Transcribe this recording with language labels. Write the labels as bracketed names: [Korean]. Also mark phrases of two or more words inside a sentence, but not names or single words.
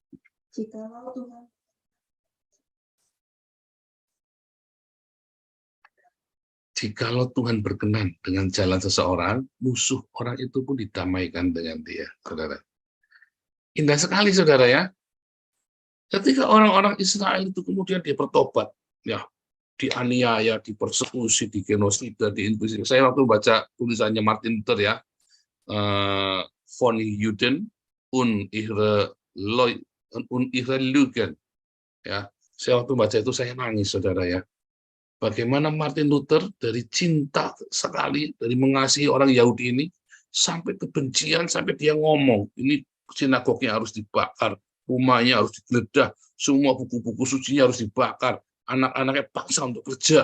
[Indonesian] Jikalau Tuhan berkenan dengan jalan seseorang, musuh orang itu pun didamaikan dengan dia, saudara. Indah sekali, saudara ya. Ketika orang-orang Israel itu kemudian dia bertobat, ya, dianiaya, dipersekusi, digenosida, diinkuisisi. Saya waktu baca tulisannya Martin Luther ya, von Juden und ihre Lügen. Ya, saya waktu baca itu saya nangis, saudara ya. Bagaimana Martin Luther dari cinta sekali, dari mengasihi orang Yahudi ini, sampai kebencian, sampai dia ngomong, ini sinagognya harus dibakar, rumahnya harus digeledah, semua buku-buku sucinya harus dibakar, anak-anaknya paksa untuk kerja.